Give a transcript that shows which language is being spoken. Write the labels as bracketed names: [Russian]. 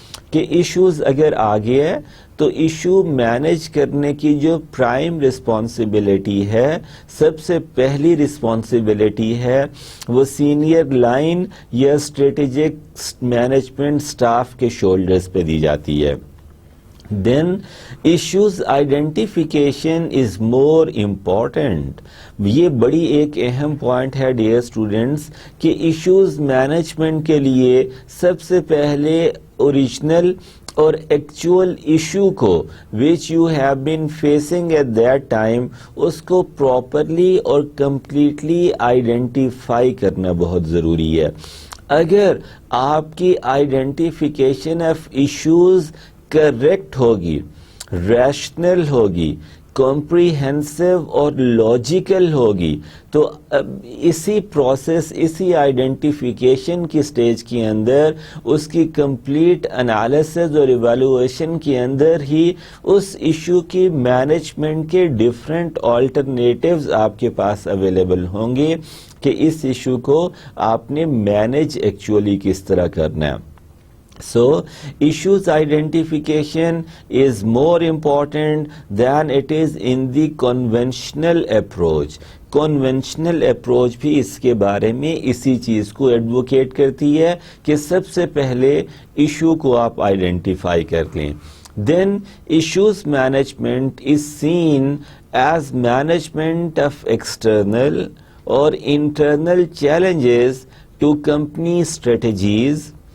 [Urdu] کہ ایشوز اگر آ گیا تو ایشو مینج کرنے کی جو پرائم رسپانسبلٹی ہے، سب سے پہلی رسپانسبلٹی ہے، وہ سینئر لائن یا اسٹریٹجک مینجمنٹ سٹاف کے شولڈرز پہ دی جاتی ہے. [English] Then issues identification is more important. [Urdu] یہ بڑی ایک اہم پوائنٹ ہے ڈیئر اسٹوڈنٹس کہ ایشوز مینجمنٹ کے لیے سب سے پہلے اوریجنل اور ایکچوئل ایشو کو [English] which you have been facing at that time [Urdu] اس کو پراپرلی اور کمپلیٹلی آئیڈینٹیفائی کرنا بہت ضروری ہے. اگر آپ کی آئیڈینٹیفیکیشن آف ایشوز کریکٹ ہوگی، ریشنل ہوگی، کمپریہنسو اور لاجیکل ہوگی تو اسی پروسیس، اسی آئیڈینٹیفیکیشن کی سٹیج کے اندر اس کی کمپلیٹ انالیسز اور ایویلویشن کے اندر ہی اس ایشو کی مینجمنٹ کے ڈفرینٹ آلٹرنیٹیوز آپ کے پاس اویلیبل ہوں گے کہ اس ایشو کو آپ نے مینج ایکچولی کس طرح کرنا ہے. [English] So, issues identification is more important than it is in the conventional approach. [Urdu] Conventional approach بھی اس کے بارے میں اسی چیز کو ایڈوکیٹ کرتی ہے کہ سب سے پہلے ایشو کو آپ آئیڈینٹیفائی کر لیں. [English] Then issues management is seen as management of external or internal challenges to company strategies